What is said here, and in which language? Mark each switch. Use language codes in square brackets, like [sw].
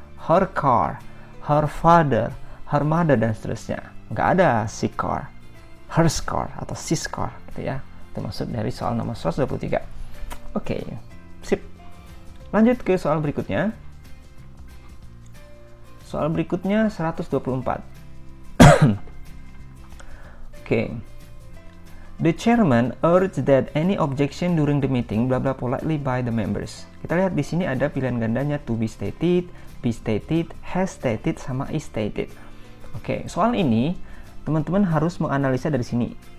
[en] Her car, her father, her mother, [id] dan seterusnya. Nggak ada she car, her car, atau she's car gitu ya. Itu maksud dari soal nomor 123. Oke, sip. Lanjut ke soal berikutnya. Soal berikutnya 124. Oke. [en] The chairman urged that any objection during the meeting bla bla politely by the members. [id] Kita lihat di sini ada pilihan gandanya to be stated, has stated, sama is stated. Oke, soal ini teman-teman harus menganalisa dari sini.